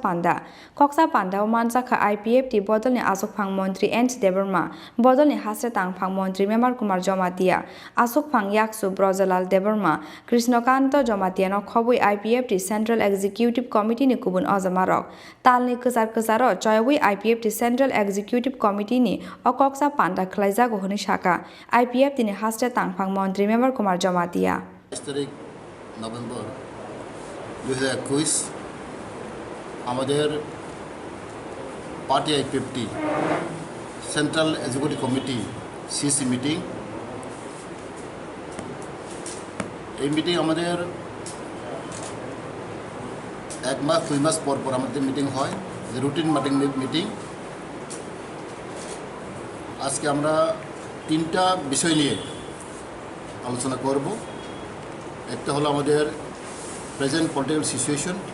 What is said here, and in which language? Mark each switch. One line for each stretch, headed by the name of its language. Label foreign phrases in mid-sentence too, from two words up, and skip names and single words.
Kok Borok: Panda Manjaka IPFT bodolni asokphang Montri NC Debarma bodolni hasre tangphang Montri Member Kumar Jomatia asokphang Yaksu Brojalal Debarma Krishnakanto Jomatiano khobui IPFT Central Executive Committee ni kubun ozamarok talni kezar choywi IPFT Central Executive Committee ni Kokchab Panda Khlaijakha honi shaka IPFT ni hasre tangphang Montri Member Kumar Jomatia
Bangla: 23 নভেম্বর 2021 আমাদের পার্টি IPFT
English: central executive committee CC meeting
Bangla: এই মিটিং আমাদের এক মাস 2 মাস পর পর আমাদের মিটিং হয়
English: routine meeting
Bangla: আজকে আমরা তিনটা বিষয় নিয়ে আলোচনা করব একটা হলো আমাদের
English: present political situation